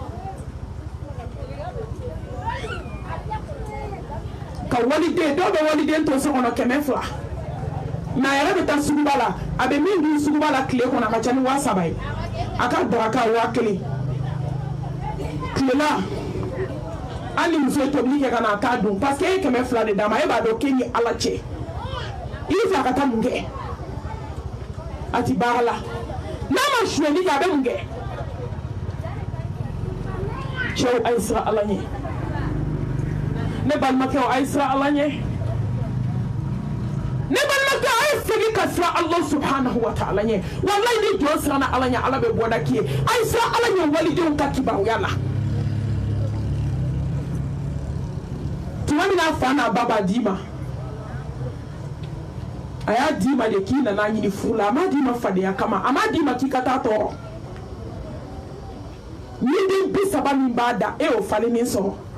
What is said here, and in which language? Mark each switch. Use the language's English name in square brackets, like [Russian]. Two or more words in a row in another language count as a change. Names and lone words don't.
[Bambara] ka waliden dɔw bɛ waliden to so kɔnɔ 200 mais a yɛrɛ bɛ taa suguba la a bɛ min dun suguba la tile kɔnɔ a ka ca ni 300 ye a ka daraka 1000 tilela hali muso ye tobili kɛ ka na a t'a dun [French] parce que [Bambara] e ye 200 de d'a ma e b'a dɔn k'e ni ala cɛ i bɛ fɛ a ka taa mun kɛ a ti baara la n'a ma sonyɛli kɛ a bɛ mun kɛ cɛw a ye siran ala ɲɛ ne balimakɛw a ye siran ala ɲɛ ne balimakɛ a ye segin ka siran [Arabic] الله سبحانه وتعالى [Bambara] ɲɛ wallahi ni jɔn siranna ala ɲɛ ala bɛ bɔda k'i ye a ye siran ala ɲɛ walidenw ka kibaruya la tuma min na fa n'a ba b'a d'i ma a y'a d'i ma de k'i nana ɲini furu la a m'a d'i ma fadenya kama a m'a d'i ma k'i ka taa tɔɔrɔ ni den 30 min b'a da e y'o falennen sɔrɔ